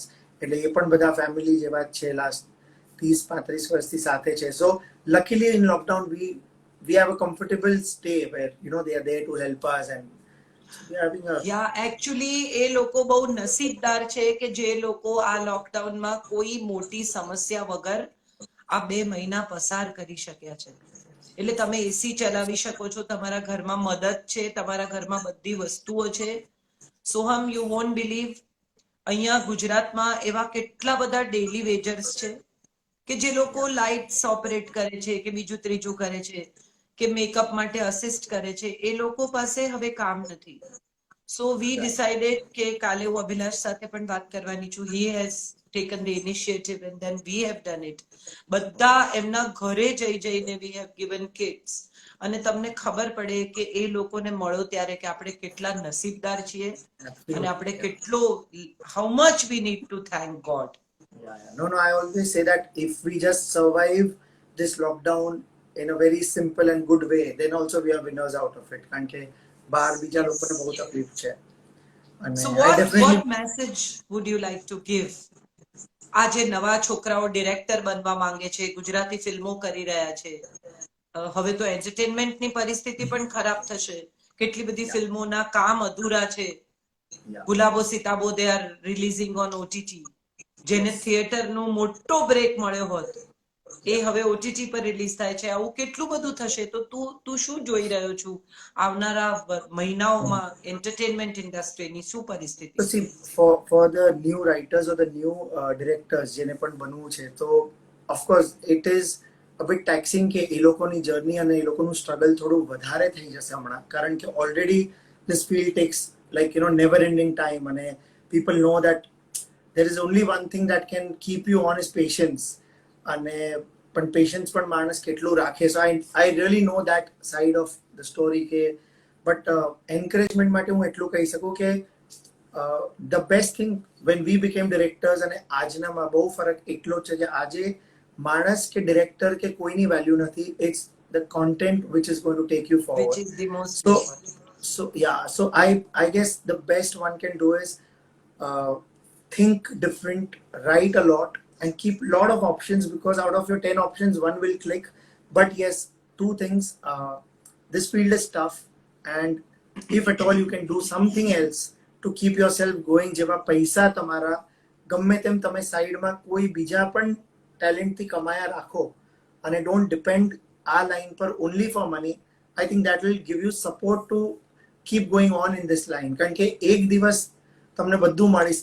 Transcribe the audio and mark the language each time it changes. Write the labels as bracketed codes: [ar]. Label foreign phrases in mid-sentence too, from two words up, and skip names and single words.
[gu] એટલે એ પણ બધા ફેમિલી જેવા જ છે, લાસ્ટ 30-35 વર્ષથી સાથે છે. [en] So luckily in lockdown we have a comfortable stay where they are there to help us, and we are having a [gu] Yeah, actually એ લોકો બહુ નસીબદાર છે કે જે લોકો આ લોકડાઉનમાં કોઈ મોટી સમસ્યા વગર આ 2 મહિના પસાર કરી શક્યા છે. એટલે તમે એસી ચલાવી શકો છો, તમારા ઘરમાં મદદ છે, તમારા ઘરમાં બધી વસ્તુઓ છે. સોહમ, [en] you won't believe, [gu] અહીંયા ગુજરાતમાં એવા કેટલા બધા [en] daily wagers [gu] છે કે જે લોકો લાઇટ્સ ઓપરેટ કરે છે, કે બીજું ત્રીજું કરે છે, કે મેકઅપ માટે અસિસ્ટ કરે છે, એ લોકો પાસે હવે કામ નથી. [en] So we decided [gu] કે કાલે હું અભિલાષ સાથે પણ વાત કરવાની છું. [en] He has taken the initiative and then we have done it. [gu] બધા એમના ઘરે જઈને [en] we have given kits. [gu] અને તમને ખબર પડે કે એ લોકોને મળો ત્યારે કે આપણે કેટલા નસીબદાર છીએ અને આપણે કેટલો [en] how much we need to thank God. Yeah. No, I always say that if we just survive this lockdown in a very simple and good way, then also we are winners out of it. [gu] કારણ કે બહાર બીજા લોકોને બહુ તકલીફ છે. અને [en] So I definitely what message would you like to give? [gu] આજે નવા છોકરાઓ ડિરેક્ટર બનવા માંગે છે, ગુજરાતી ફિલ્મો કરી રહ્યા છે. હવે તો એન્ટરટેનમેન્ટની પરિસ્થિતિ પણ ખરાબ થશે. કેટલી બધી ફિલ્મોના કામ અધૂરા છે. [en] yeah. [gu] ગુલાબો સિતાબો [en] they are releasing on OTT, [gu] જેને થિયેટરનો મોટો બ્રેક મળ્યો હોત એ હવે ઓટીટી પર રિલીઝ થાય છે. આવું કેટલું બધું થશે. તો તું શું જોઈ રહ્યો છું આવનારા મહિનાઓમાં એન્ટરટેનમેન્ટ ઇન્ડસ્ટ્રીની શું પરિસ્થિતિ? [en] So see, for the new writers or the new directors [gu] જેને પણ બનવું છે, તો [en] of course it is a bit taxing [gu] કે એ લોકોની જર્ની અને એ લોકોનું સ્ટ્રગલ થોડું વધારે થઈ જશે હમણાં, કારણ કે [en] already this field takes never ending time, અને people know that there is only one thing that can keep you on is patience, [gu] અને પણ patience પણ માણસ કેટલું રાખે. [en] So I really know that side of the story [gu] કે [en] but encouragement [gu] માટે હું એટલું કહી શકું કે [en] the best thing when we became directors [gu] અને આજનામાં બહુ ફરક એટલો જ છે કે આજે માણસ કે ડિરેક્ટર કે કોઈની વેલ્યુ નથી. [en] It's the content which is going to take you forward. Which is the most So important. so I guess the best one can do is think different, write a lot, and keep a lot of options, because out of your 10 options, one will click. But yes, two things. this field is tough, and if at all you can do something else to keep yourself going, [gu] જેવા પૈસા તમારા ગમે તેમ તમે સાઈડમાં કોઈ બીજા પણ ટેલેન્ટથી કમાયા રાખો અને [en] don't depend [gu] આ લાઈન પર [en] only for money, I think that will give you support to keep going on in this line. [gu] કારણ કે એક દિવસ તમને બધું મળશે,